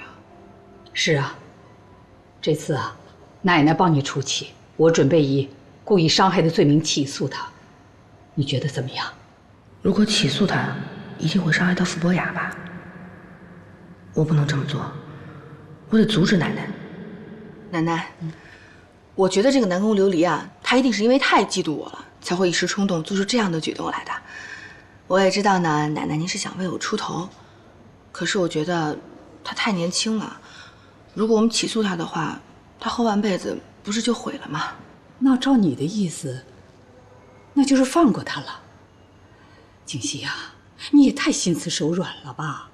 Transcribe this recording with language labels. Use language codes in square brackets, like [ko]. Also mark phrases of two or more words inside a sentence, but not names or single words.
[zh] 是啊，這次啊，奶奶幫你出氣，我準備以故意傷害的罪名起訴他，你覺得怎麼樣？如果起訴他，一定會傷害到傅博雅吧？我不能這麼做，我得阻止奶奶。奶奶，我覺得這個南宮琉璃啊，他一定是因為太嫉妒我了，才會一時衝動做出這樣的舉動來的。我也知道呢，奶奶您是想為我出頭，可是我覺得他太年輕了，如果我們起訴他的話，他後半輩子不是就毀了嗎？那照你的意思，那就是放過他了。景熙呀，你也太心慈手软了吧？